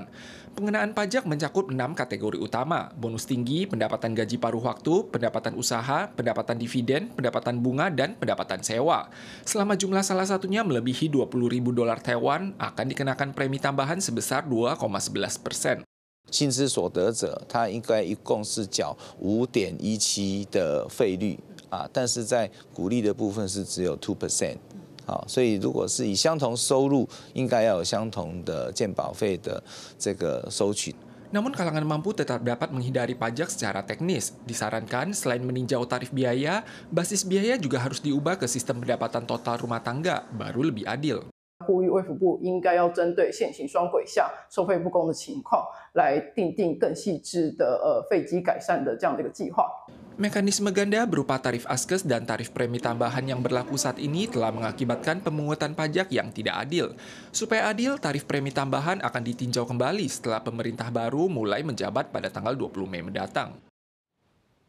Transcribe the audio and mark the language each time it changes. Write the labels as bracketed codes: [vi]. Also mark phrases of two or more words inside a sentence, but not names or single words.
[id] Pengenaan pajak mencakup 6 kategori utama, bonus tinggi, pendapatan gaji paruh waktu, pendapatan usaha, pendapatan dividen, pendapatan bunga, dan pendapatan sewa. Selama jumlah salah satunya melebihi 20.000 dolar Taiwan, akan dikenakan premi tambahan sebesar 2,11%. [zh] 薪资所得者，他应该一共是缴5.17%的费率但是在股利的部分是只有 2%。所以如果是以相同收入，应该要有相同的健保费的这个收取。 [id] Namun kalangan mampu tetap dapat menghindari pajak secara teknis. Disarankan selain meninjau tarif biaya, basis biaya juga harus diubah ke sistem pendapatan total rumah tangga, baru lebih adil. [zh] 呼吁卫福部应该要针对现行双轨项收费不公的情况，来订定更细致的费基改善的这样的一个计划。 [id] Mekanisme ganda berupa tarif Askes dan tarif premi tambahan yang berlaku saat ini telah mengakibatkan pemungutan pajak yang tidak adil. Supaya adil, tarif premi tambahan akan ditinjau kembali setelah pemerintah baru mulai menjabat pada tanggal 20 Mei mendatang.